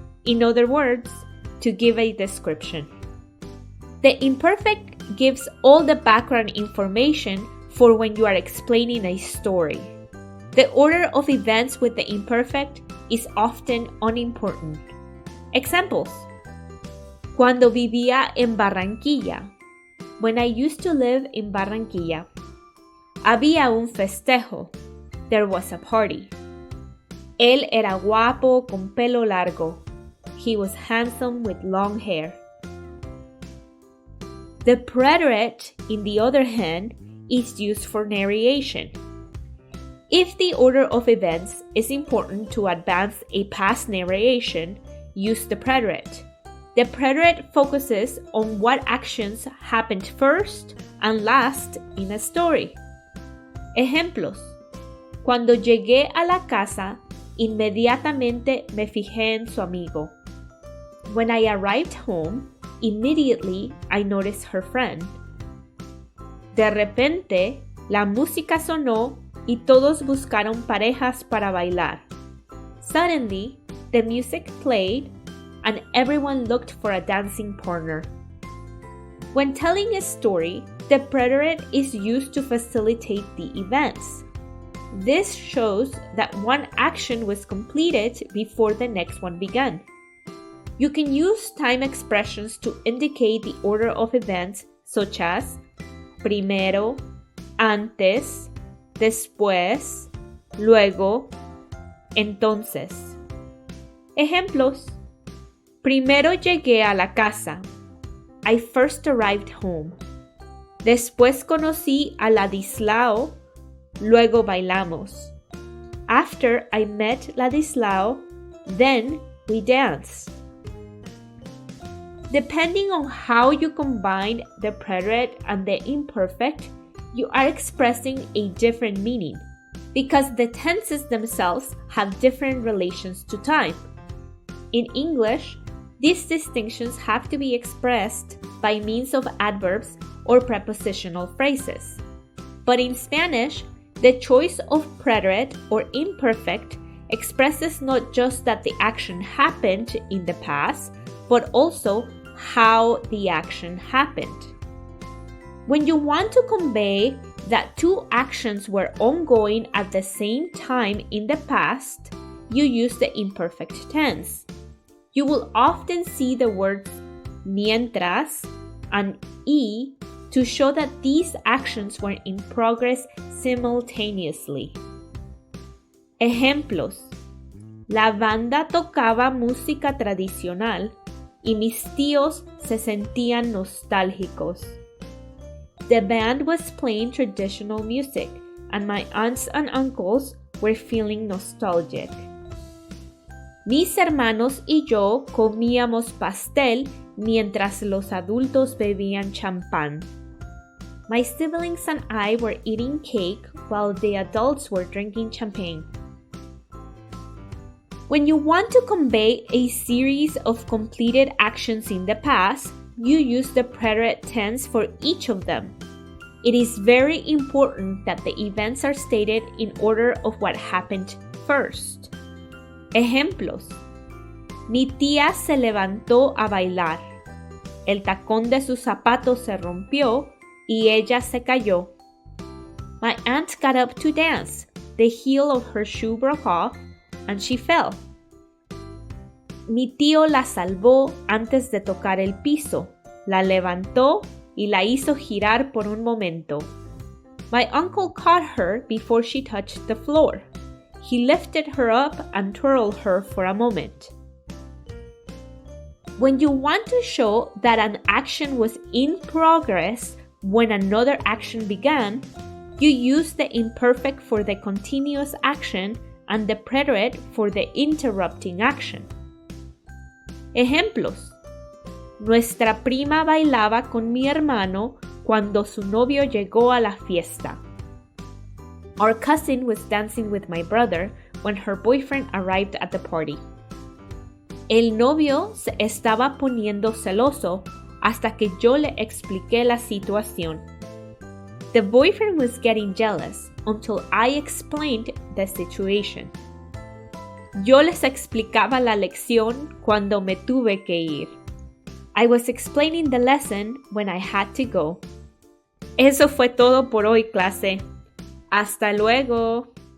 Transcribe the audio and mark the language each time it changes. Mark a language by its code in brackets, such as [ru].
[en] In other words, to give a description. The imperfect gives all the background information for when you are explaining a story. The order of events with the imperfect is often unimportant. [es] Examples: Cuando vivía en Barranquilla. [en] When I used to live in Barranquilla. [es] Había un festejo. [en] There was a party. [es] Él era guapo con pelo largo. [en] He was handsome with long hair. The preterite, in the other hand, is used for narration. If the order of events is important to advance a past narration, use the preterite. The preterite focuses on what actions happened first and last in a story. [es] Ejemplos: Cuando llegué a la casa, inmediatamente me fijé en su amigo. [en] When I arrived home, immediately I noticed her friend. [es] De repente, la música sonó y todos buscaron parejas para bailar. [en] Suddenly, the music played and everyone looked for a dancing partner. When telling a story, the preterite is used to facilitate the events. This shows that one action was completed before the next one began. You can use time expressions to indicate the order of events such as primero, antes, después, luego, entonces. [es] Ejemplos: Primero llegué a la casa. [en] I first arrived home. [es] Después conocí a Ladislao, luego bailamos. [en] After I met Ladislao, then we danced. Depending on how you combine the preterite and the imperfect, you are expressing a different meaning, because the tenses themselves have different relations to time. In English, these distinctions have to be expressed by means of adverbs or prepositional phrases. But in Spanish, the choice of preterite or imperfect expresses not just that the action happened in the past, but also how the action happened. When you want to convey that two actions were ongoing at the same time in the past, you use the imperfect tense. You will often see the words mientras and y to show that these actions were in progress simultaneously. [es] Ejemplos: La banda tocaba música tradicional y mis tíos se sentían nostálgicos. [en] The band was playing traditional music and my aunts and uncles were feeling nostalgic. [es] Mis hermanos y yo comíamos pastel mientras los adultos bebían champán. [en] My siblings and I were eating cake while the adults were drinking champagne. When you want to convey a series of completed actions in the past, you use the preterite tense for each of them. It is very important that the events are stated in order of what happened first. [es] Ejemplos. Mi tía se levantó a bailar. El tacón de su zapato se rompió y ella se cayó. [en] My aunt got up to dance. The heel of her shoe broke off and she fell. [es] Mi tío la salvó antes de tocar el piso. La levantó y la hizo girar por un momento. [en] My uncle caught her before she touched the floor. He lifted her up and twirled her for a moment. When you want to show that an action was in progress when another action began, you use the imperfect for the continuous action and the preterite for the interrupting action. [es] Ejemplos. Nuestra prima bailaba con mi hermano cuando su novio llegó a la fiesta. [en] Our cousin was dancing with my brother when her boyfriend arrived at the party. [es] El novio se estaba poniendo celoso hasta que yo le expliqué la situación. [en] The boyfriend was getting jealous until I explained the situation. [es] Yo les explicaba la lección cuando me tuve que ir. [en] I was explaining the lesson when I had to go. [es] Eso fue todo por hoy, clase. Hasta luego.